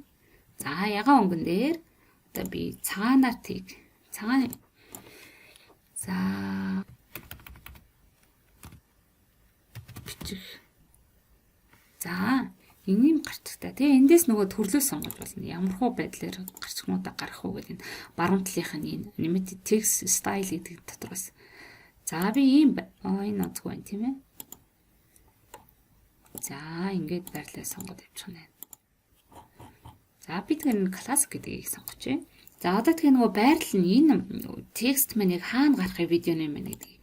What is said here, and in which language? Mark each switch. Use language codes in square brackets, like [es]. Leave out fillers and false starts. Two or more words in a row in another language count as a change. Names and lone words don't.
[mn] За ягаан өнгөн дээр одоо би цагаанаар цагаан за бичих. За энэний гарцтай. Тэгээ эндээс нөгөө төрлөө сонгож болно. Ямархуу байдлаар гарцгнуудаа гаргах уу гэдэг энэ баруун талынх нь [en] animated text style [mn] гэдэг дотроос. За би ийм энэ онцгой байна тийм ээ. За ингээд байрлалаа сонгоод явчих нь. За би тэгээ classic гэдгийг сонгоч. За одоо тэгээ нөгөө байрлал нь энэ текст маань яг хаана гарахыг видеоны маань гэдэг.